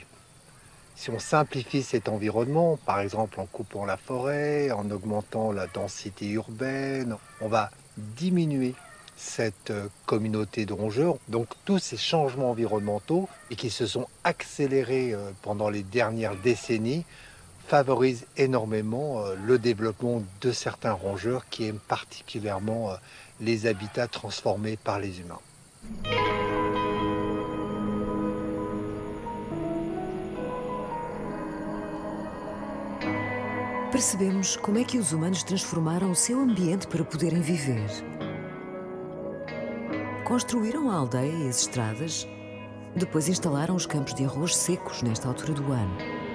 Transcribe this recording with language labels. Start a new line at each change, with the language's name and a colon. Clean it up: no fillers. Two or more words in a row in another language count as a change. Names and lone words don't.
French: Si on simplifie cet environnement, par exemple en coupant la forêt, en augmentant la densité urbaine, on va diminuer cette communauté de rongeurs. Donc tous ces changements environnementaux et qui se sont accélérés pendant les dernières décennies favorisent énormément le développement de certains rongeurs qui aiment particulièrement les habitats transformés par les humains.
Portuguese: Percebemos como é que os humanos transformaram o seu ambiente para poderem viver. Construíram a aldeia e as estradas, depois instalaram os campos de arroz secos nesta altura do ano.